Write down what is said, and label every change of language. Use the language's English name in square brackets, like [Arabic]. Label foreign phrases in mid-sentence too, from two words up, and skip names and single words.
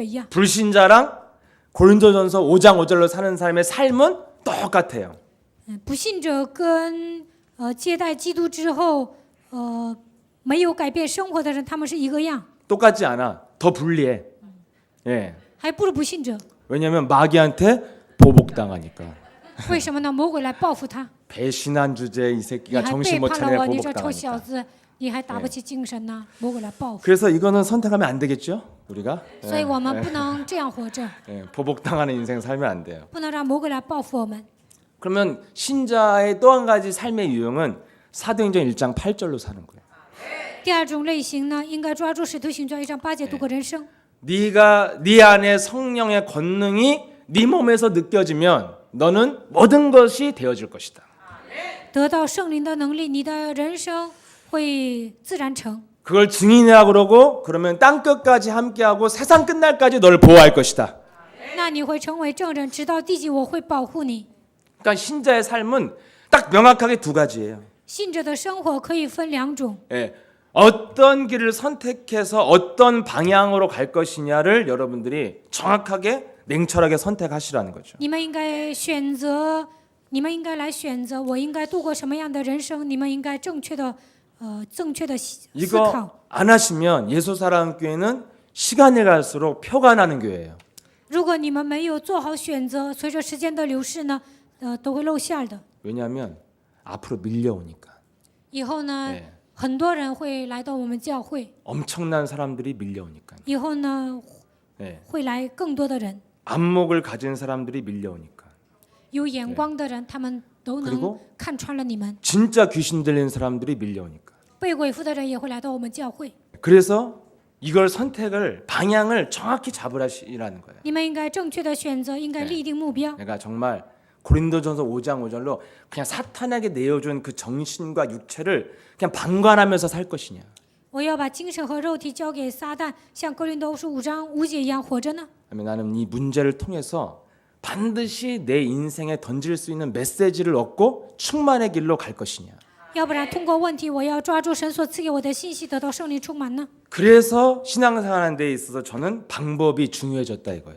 [Chinese] 但是呢，生活跟不信者一样。 [Korean] 불신자랑 고린도전서 5장 5절로 사는 삶의 삶은 똑같아요. [Chinese] 不信者跟接待基督之后没有改变生活的人，他们是一个样， [Korean] 똑같지 않아. 더 불리해. 예. [Chinese] 还不如不信者。 [Korean] 왜냐하면 마귀한테 보복당하니까. [Chinese] 为什么呢？魔鬼来报复他， [Korean] 배신한 주제에 이 [Chinese] 你 [Korean] 새끼가 [Chinese] 还 [Korean] 정신 [Chinese] 背 [Korean] 못 [Chinese] 叛了 [Korean] 차리게 [Chinese] 我，你这臭小 [Korean] 보복당하니까. [Chinese] 子，你还打不起精神呢，魔鬼来报复。 [Korean] 그래서 이거는 선택하면 안 되겠죠? 우리가? [Chinese] 所以我们不能这样活着， [Korean] 예, 보복당하는 인생 살면 안 돼요. [Chinese] 不能让魔鬼来报复我们。 [Korean] 그러면 신자의 또 한 가지 삶의 유형은 사도행전 1장 8절로 사는 거예요. [Chinese] 第二种类型呢，应该抓住使徒行传1章8节度过人生。 [Korean] 네가 네 안에 성령의 권능이 네 몸에서 느껴지면 너는 모든 것이 되어질 것이다. [Chinese] 得到圣灵的能力，你的人生会自然成。 [Korean] 그걸 증인이라 그러고 그러면 땅 끝까지 함께하고 세상 끝날까지 너를 보호할 것이다. [Chinese] 那你会成为证人，直到地极，我会保护你。 [Korean] 그러니까 신자의 삶은 딱 명확하게 두 가지예요. [Chinese] 信者的生活可以分两种， [Korean] 예, 어떤 길을 선택해서 어떤 방향으로 갈 것이냐를 여러분들이 정확하게 냉철하게 선택하시라는 거죠. [Chinese] 你们应该选择，你们应该来选择，我应该度过什么样的人生？你们应该正确的思 [Korean] 이거 [Chinese] 考。 [Korean] 안 하시면 예수사랑교회는 시간이 갈수록 표가 나는 교회예요. [Chinese] 如果你们没有做好选择，随着时间的流逝呢，都会露馅儿的。 [Korean] 왜냐하면 앞으로 밀려오니까. [Chinese] 以后呢， [Korean] 네. [Chinese] 很多人会来到我们教会， [Korean] 엄청난 사람들이 밀려오니까. [Chinese] 以后呢， [Korean] 네. [Chinese] 会来更多的人， [Korean] 안목을 가진 사람들이 밀려오니까. [Chinese] 有眼光的人，他们都 [Korean] 그리고 [Chinese] 能看穿了你们。 [Korean] 진짜 귀신 들린 사람들이 밀려오니까. [Chinese] 被鬼附的人也会来到我们教会。 [Korean] 그래서 이걸 선택을 방향을 정확히 잡으라는 거예요. [Chinese] 你们应该正确的选择，应该立定目标。 [Korean] 내가 정말 고린도전서 5장 5절로 그냥 사탄에게 내어준 그 정신과 육체를 그냥 방관하면서 살 것이냐. [Chinese] 我要把精神和肉体交给撒旦，像哥林多书5章5节一样活着呢？ [Korean] 아니면 나는 이 문제를 통해서 반드시 내 인생에 던질 수 있는 메시지를 얻고 충만의 길로 갈 것이냐. [Chinese] 要不然通过问题，我要抓住神所赐给我的信息，得到圣灵充满呢？ [Korean] 그래서 신앙생활하는 데 있어서 저는 방법이 중요해졌다 이거예요.